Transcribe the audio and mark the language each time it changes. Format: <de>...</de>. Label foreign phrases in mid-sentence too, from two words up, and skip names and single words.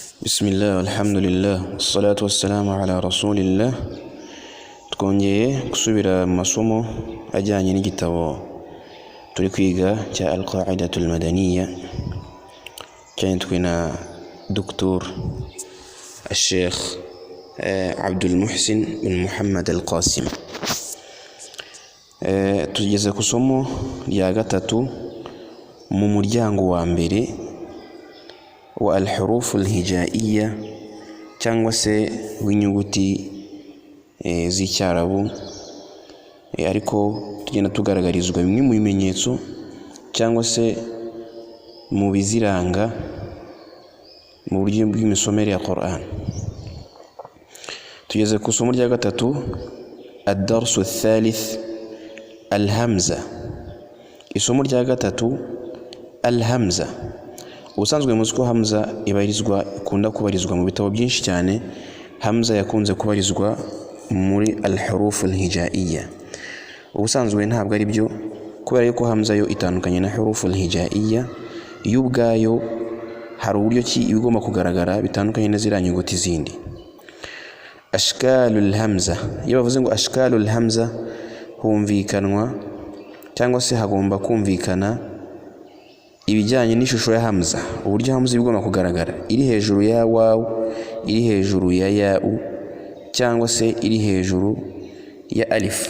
<ar>بسم الله والحمد لله والصلاة والسلام على رسول الله.</ar> <rw>Twongeye gusubira mu masomo ajyanye n'igitabo turi kwiga cya al-Qa'idatu al-Madaniyya cyanditswe na Dr. Sheikh Abdul Muhsin bin Muhammad al-Qasim. Tugeze ku somo rya gatatu mu muryango wa mbere wa</rw> <ar>الحروف الهجائية</ar> <rw>cyangwa se w'inyuguti z'icyarabu, ariko tugenda tugaragarizwa bimwe mu bimenyetso cyangwa se mu biziranga mu buryo bw'imisomere ya Qur'an. Tugeze ku somo rya gatatu</rw> <ar>الدرس الثالث الهمزة.</ar> <rw>Isomo rya gatatu al-hamza. Ubusanzwe muzi ko hamza ikunda kubarizwa mu bitabo byinshi cyane. Hamza yakunze kubarizwa muri</rw> <ar>الحروف الهجائية.</ar> <rw>Ubusanzwe ntabwo ari byo, kubera yuko hamza yo itandukanye na</rw> <ar>حروف الهجائية.</ar> <rw>Yo ubwayo hari uburyo ki ibigomba kugaragara bitandukanye na ziriya nyuguti zindi.</rw> <ar>أشكال الهمزة,</ar> <rw>iyo bavuze ngo</rw> <ar>أشكال الهمزة,</ar> <rw>humvikanwa cyangwa se hagomba kumvikana ibijyanye n'ishusho ya hamza, uburyo hamza igomba kugaragara, iri hejuru ya waw, iri hejuru ya ya'u, cyangwa se iri hejuru ya alif.</rw>